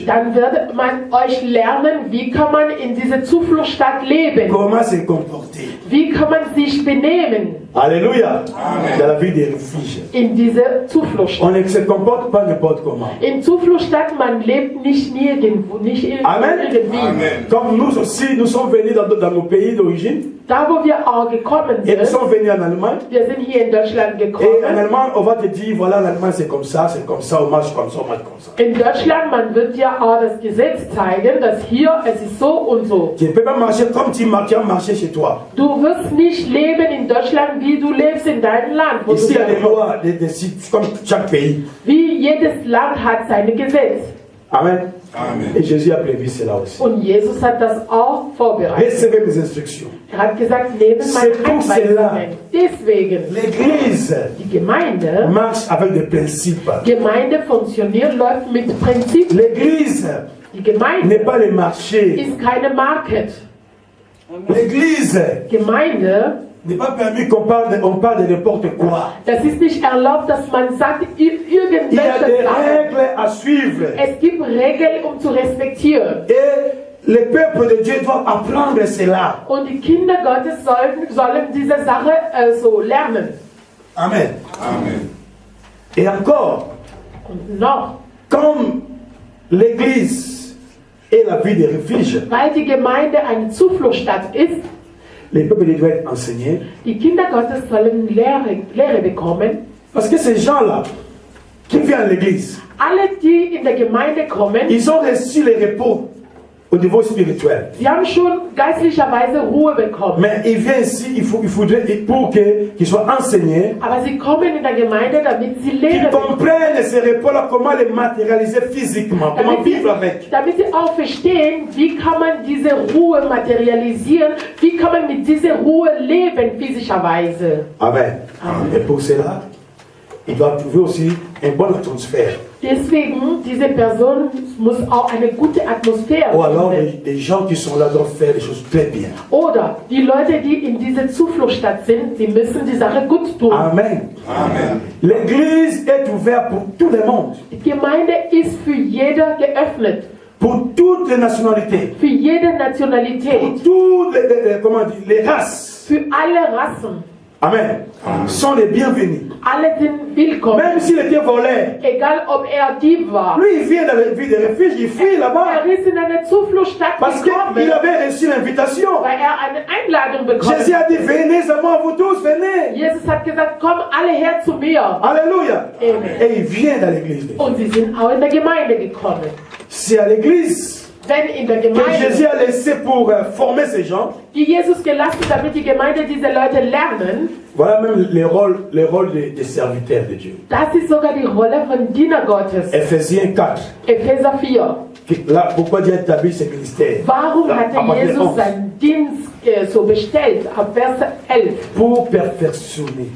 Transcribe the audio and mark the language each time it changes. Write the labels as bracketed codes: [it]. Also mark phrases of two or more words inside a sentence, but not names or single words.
[de] dann wird man euch lernen, wie kann man in dieser Zufluchtsstadt leben. [fr] Comment se comporter. [de] Wie kann man sich benehmen [fr] Alléluia. Dans la ville des refuges. [de] in dieser Zufluchtsstadt. [fr] On ne se comporte pas n'importe comment. [de] In Zufluchtsstadt, man lebt nicht nirgendwo, nicht [fr] Amen. [de] irgendwie. [fr] Comme nous aussi, nous sommes venus dans nos pays d'origine. [de] Da, wo wir auch gekommen [fr] Et nous [de] sind, [fr] sommes venus en Allemagne. [de] wir sind hier in Deutschland [fr] Et en [de] gekommen. [fr] Allemagne, on va te dire, voilà, l'Allemagne c'est comme ça, on marche comme ça, on marche comme ça. [de] In Deutschland, man wird ja auch das Gesetz zeigen, dass hier es ist so und so. [fr] Tu ne peux pas marcher comme tu as marché chez toi. [de] Du wirst nicht leben in Deutschland, wie du lebst in deinem Land. Wo [fr] Ici, il y a des [de] du [fr] lois, des sites, comme chaque pays. [de] wie jedes Land hat seine Gesetze. [fr] Amen. Et Jésus a prévu cela aussi. [de] Und Jesus hat das auch vorbereitet. [fr] Recevez mes instructions. [de] Er hat gesagt, neben [fr] C'est [de] meinen [fr] pour cela. [de] Anweisungen. Deswegen, [fr] L'Église [de] die Gemeinde, [fr] marche avec des principes. [de] Gemeinde funktioniert, läuft mit Prinzipien. [fr] L'Église [de] Die Gemeinde [fr] n'est pas le marché. [de] ist keine Market. [fr] L'Église [de] Gemeinde, [fr] n'est pas permis qu'on parle de n'importe quoi. [de] das ist nicht erlaubt, dass man sagt, [fr] Il y a [de] irgendwelche [fr] des [de] Sachen. [fr] règles à suivre. [de] Es gibt Regeln, um zu respektieren. [fr] Et le peuple de Dieu doit apprendre cela. [de] Und die Kinder Gottes sollen diese Sache so lernen. [fr] Amen. Et encore, [de] Und noch, [fr] comme l'Église et la vie de refuge. [de] weil die Gemeinde eine Zufluchtsstadt ist. [fr] Les peuples doivent être enseignés. [de] Die Kinder Gottes sollen Lehre bekommen. [fr] Parce que ces gens-là qui viennent à l'église, [de] Alle, die in der Gemeinde kommen, [fr] ils ont reçu le repos au niveau spirituel. [de] sie haben schon geistlicherweise Ruhe bekommen. [fr] Mais ils viennent ici, il faudrait pour qu'ils soient enseignés, [de] Aber sie kommen in der Gemeinde, damit sie [fr] qu'ils [de] Lehre bekommen. [fr] comprennent ce repos-là, comment le matérialiser physiquement, comment vivre avec. [de] Damit sie auch verstehen, wie kann man diese Ruhe materialisieren, wie kann man mit dieser Ruhe leben physischerweise. [fr] Amen. Et pour cela, ils doivent trouver aussi une bonne atmosphère. [de] Deswegen, diese Person muss auch eine gute Atmosphäre [fr] Ou alors, [de] finden. [fr] les gens qui sont là doivent faire les choses très bien. [de] Oder die Leute, die in dieser Zufluchtsstadt sind, sie müssen die Sache gut tun. [fr] Amen. Amen. L'église est ouverte pour tout le monde, [de] Die Gemeinde ist für jeder geöffnet, [fr] pour toutes les nationalités, [de] für jede [fr] pour [de] Nationalität, [fr] toutes comment dire, les races. [de] für alle Rassen. [fr] Amen. Sont les bienvenus. [de] Alle sind willkommen. [fr] Même s'il était volé, [de] Egal ob Dieb war. [fr] lui il vient dans la ville de refuge, il fuit là-bas. [de] Er ist in eine Zufluchtsstadt [fr] Parce qu'il [de] gekommen, [fr] avait reçu l'invitation. [de] weil er eine Einladung bekommen [fr] Jésus [de] hat. [fr] a dit, venez à moi, vous tous, venez. [de] Jesus hat gesagt, komm alle her zu mir. [fr] Alléluia. Amen. Et il vient dans l'église. [de] Und sie sind auch in der Gemeinde gekommen. [fr] C'est à l'église [de] Wenn in der [fr] que Jésus [de] Gemeinde, [fr] a laissé pour former ces gens. [de] die Jesus gelassen, damit die Gemeinde diese Leute lernen, [fr] Voilà même les rôles des serviteurs de Dieu. [de] das ist sogar die Rolle von Diener Gottes. [fr] Ephésiens 4. [de] Epheser 4. [fr] Là, pourquoi Dieu a établi ce ministère? [de] Warum [fr] Là, à [de] hatte [fr] partir de [de] Jesus [fr] 11. [de] seinen Dienst so bestellt? Ab Vers 11. [fr] Pour perfectionner,